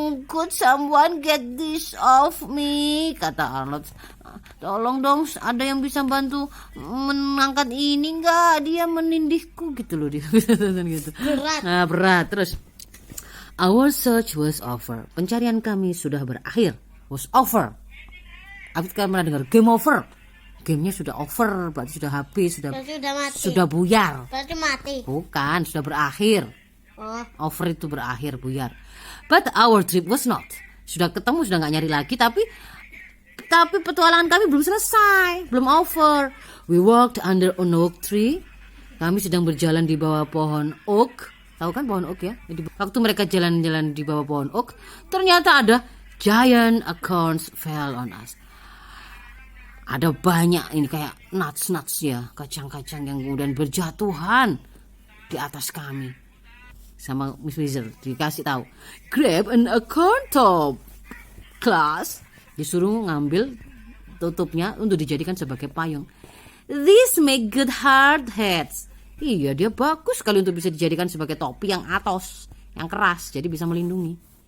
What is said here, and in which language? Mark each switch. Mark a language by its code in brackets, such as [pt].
[en] Could someone get this off me? [id] Kata Arnold. Tolong dong, ada yang bisa bantu mengangkat ini enggak? Dia menindihku gitu loh dia. Gitu. berat. Nah, berat. Terus [en] our search was over. [id] Pencarian kami sudah berakhir. Was over. Afif kan pernah dengar game over. Gamenya sudah over, berarti sudah habis, Berarti udah mati. sudah buyar. Berarti mati. Bukan, sudah berakhir. Oh, Over itu berakhir, buyar. [en] But our trip was not. [id] Sudah ketemu, sudah nggak nyari lagi, tapi petualangan kami belum selesai, belum over. [en] We walked under an oak tree. [id] Kami sedang berjalan di bawah pohon oak. Tahu kan pohon oak ya? Jadi, waktu mereka jalan-jalan di bawah pohon oak, ternyata ada [en] giant acorns fell on us. [id] Ada banyak ini kayak nuts ya, kacang-kacang yang kemudian berjatuhan di atas kami. Sama Miss Wizard dikasih tahu, [en] grab an acorn top, class. [id] Disuruh ngambil tutupnya untuk dijadikan sebagai payung. [en] This make good hard hats. [id] Iya, dia bagus sekali untuk bisa dijadikan sebagai topi yang atos, yang keras, jadi bisa melindungi.